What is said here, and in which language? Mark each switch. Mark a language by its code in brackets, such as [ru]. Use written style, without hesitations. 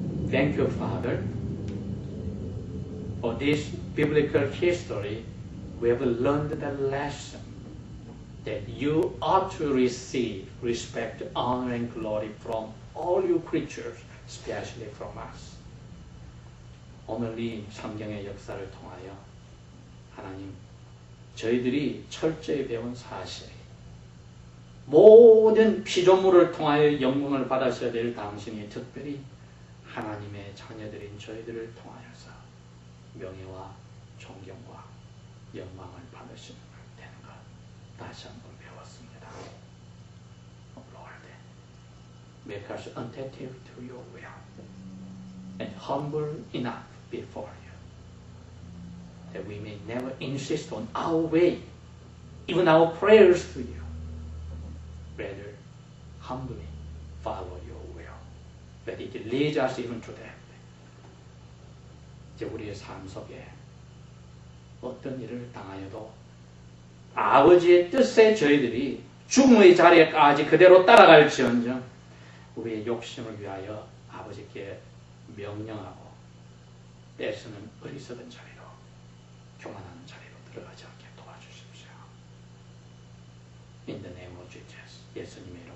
[en] Thank you, Father, for this biblical history. We have learned the lesson that you ought to receive respect, honor, and glory from all you creatures, especially from us. [ko] 오늘 이 성경의 역사를 통하여 하나님 저희들이 철저히 배운 사실 모든 피조물을 통하여 영광을 받으셔야 될 당신이 특별히 하나님의 자녀들인 저희들을 통하여서 명예와 존경과 영광을 받으시는 되는 것 다시 한번 배웠습니다. [en] Lord, make us attentive to your will and humble enough before you that we may never insist on our way, even our prayers to you. Rather, humbly follow your will, that it leads us even to that. [ko] 이제 우리의 삶 속에 어떤 일을 당하여도 아버지의 뜻에 저희들이 죽음의 자리에까지 그대로 따라갈지언정 우리의 욕심을 위하여 아버지께 명령하고 떼쓰는 어리석은 자리로 교만하는 자리로 들어가지 않게 도와주십시오. [en] In the name of Jesus. [ko] 예수님